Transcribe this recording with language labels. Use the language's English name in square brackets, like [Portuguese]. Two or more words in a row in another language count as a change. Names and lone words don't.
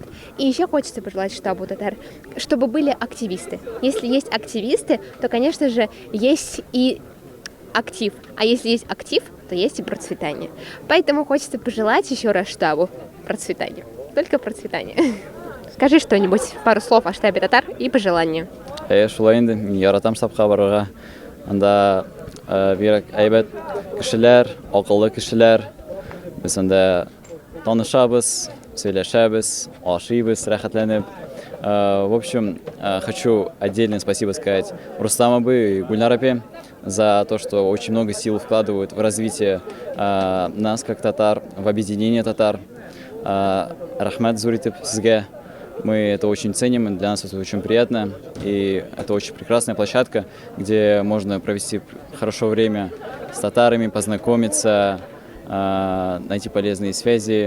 [Russian] И еще хочется пожелать штабу татар, чтобы были активисты. Если есть активисты, то, конечно же, есть и актив. А если есть актив, то есть и процветание. Поэтому хочется пожелать еще раз штабу процветания. Только процветания. Скажи что-нибудь, пару слов о штабе татар и пожелания. [Tatar] Шулай инде, мин яратам штабка барырга. Анда бирәк әйбәт кешеләр, акыллы кешеләр. Без анда танышабыз, сөйләшәбез, ашыйбыз, рәхәтләнеп. [Russian] В общем, хочу отдельное спасибо сказать Рустам абы и Гульнар апе за то, что очень много сил вкладывают в развитие нас, как татар, в объединение татар. [Tatar] Рахмат зуритып сізге. [Russian] Мы это очень ценим, и для нас это очень приятно. И это очень прекрасная площадка, где можно провести хорошо время с татарами, познакомиться, найти полезные связи.